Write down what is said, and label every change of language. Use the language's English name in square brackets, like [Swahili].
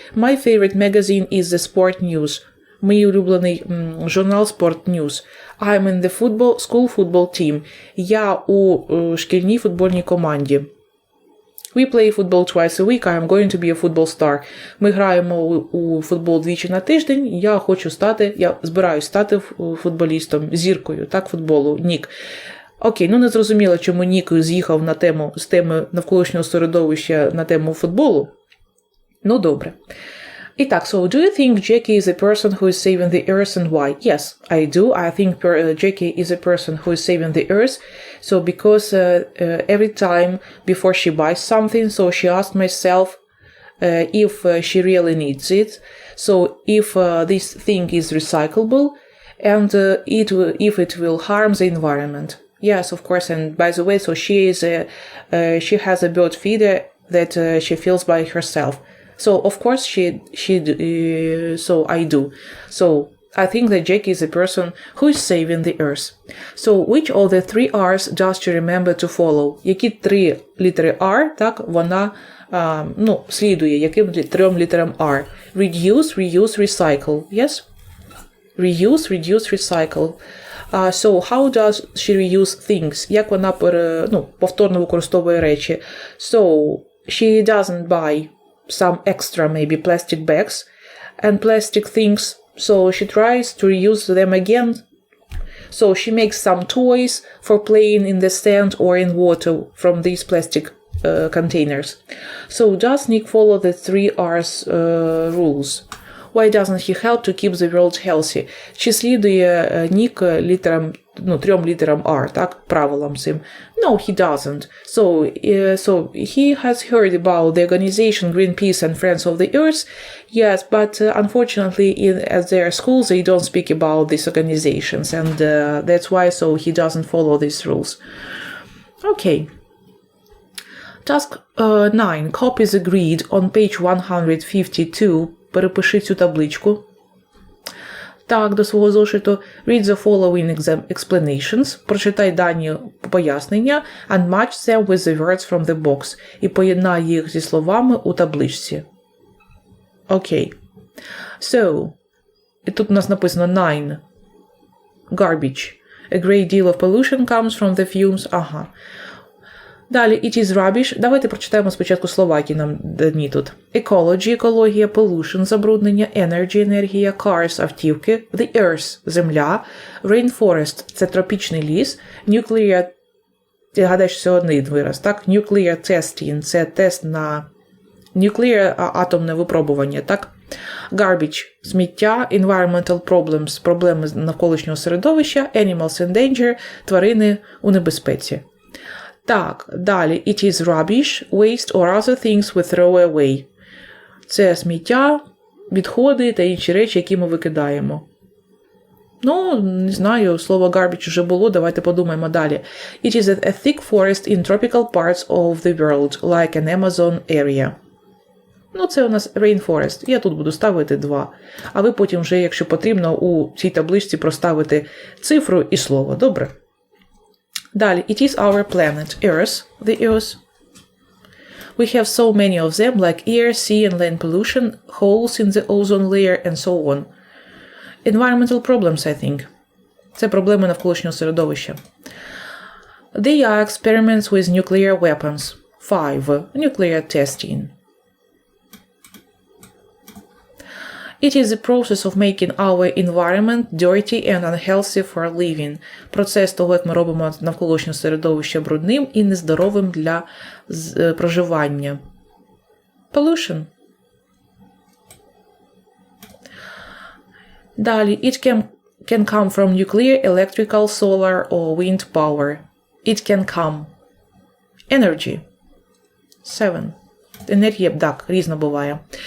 [English] My favorite magazine is the Sport News. [Ukrainian] Мій улюблений журнал Sport News. [English] I'm in the school football team. [Ukrainian] Я у шкільній футбольній команді. [English] We play football twice a week. I am going to be a football star. [Ukrainian] Ми граємо у футбол двічі на тиждень. Я збираюсь стати футболістом, зіркою, так, футболу. Нік. Окей, не зрозуміло, чому Нік з'їхав з теми навколишнього середовища на тему футболу. Ну, добре. І так, [English] so do you think Jackie is a person who is saving the earth and why? Yes, I do. I think Jackie is a person who is saving the earth. So because every time before she buys something, so she asks myself if she really needs it. So if this thing is recyclable and if it will harm the environment. Yes, of course. And by the way, so she has a bird feeder that she fills by herself. So, of course, so I do. So, I think that Jackie is a person who is saving the earth. So, which of the 3 R's does she remember to follow? [Ukrainian] Які 3 літери R, так, вона, слідує, яким 3 літерам R? [English] Reduce, reuse, recycle. Yes? Reuse, reduce, recycle. So, how does she reuse things? [Ukrainian] Як вона, повторно використовує речі? [English] So, she doesn't buy some extra maybe plastic bags and plastic things, so she tries to reuse them again. So she makes some toys for playing in the sand or in water from these plastic containers. So does Nick follow the 3 R's rules? Why doesn't he help to keep the world healthy? [Ukrainian] Чи слідує Нік 3 літерам R, так, правилам цим? [English] No, he doesn't. So he has heard about the organization Greenpeace and Friends of the Earth. Yes, but unfortunately at their schools they don't speak about these organizations, and that's why so he doesn't follow these rules. Okay. Task 9. Copies agreed on page 152. [Ukrainian] Перепиши цю табличку. Так, до свого зошиту. [English] Read the following explanations. [Ukrainian] Прочитай дані пояснення. [English] And match them with the words from the box. [Ukrainian] І поєднай їх зі словами у табличці. Окей. So, і тут у нас написано 9. [English] Garbage. A great deal of pollution comes from the fumes. [Ukrainian] Ага. Далі, [English] it is rubbish. [Ukrainian] Давайте прочитаємо спочатку слова, які нам дані тут. Ecology – екологія, pollution – забруднення, energy – енергія, cars – автівки, the earth – земля, rainforest – це тропічний ліс, nuclear – я гадаю, що це один вираз, так? Nuclear testing – це тест на nuclear – атомне випробування, так? Garbage – сміття, [English] environmental problems [Ukrainian] – проблеми навколишнього середовища, [English] animals in danger [Ukrainian] – тварини у небезпеці. Так, далі. [English] It is rubbish, waste or other things we throw away. [Ukrainian] Це сміття, відходи та інші речі, які ми викидаємо. Ну, не знаю, слово garbage вже було, давайте подумаємо далі. [English] It is a thick forest in tropical parts of the world, like an Amazon area. [Ukrainian] Ну, це у нас rainforest. Я тут буду ставити 2. А ви потім вже, якщо потрібно, у цій табличці проставити цифру і слово. Добре? Далі. [English] It is our planet, Earth, the Earth. We have so many of them, like air, sea and land pollution, holes in the ozone layer and so on. Environmental problems, I think. [Ukrainian] Це проблеми навколишнього середовища. [English] They are experiments with nuclear weapons. 5. Nuclear testing. It is the process of making our environment dirty and unhealthy for living. [Ukrainian] Процес того, як ми робимо навколишнє середовище брудним і нездоровим для проживання. [English] Pollution. [Ukrainian] Далі. [English] It can come from nuclear, electrical, solar or wind power. It can come. Energy. 7. [Ukrainian] Енергія, так, різно буває.